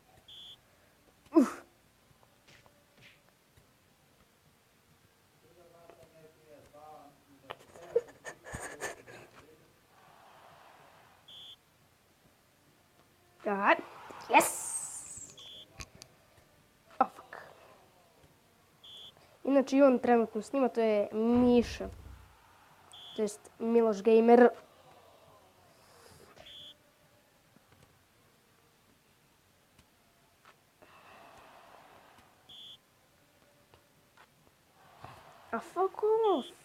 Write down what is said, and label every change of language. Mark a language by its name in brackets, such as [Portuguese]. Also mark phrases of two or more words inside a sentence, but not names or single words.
[English] God. Yes. Oh fuck. [Serbian] Inače i on trenutno snima, to je Miša. To jest Miloš Gamer. A [English] fuck off.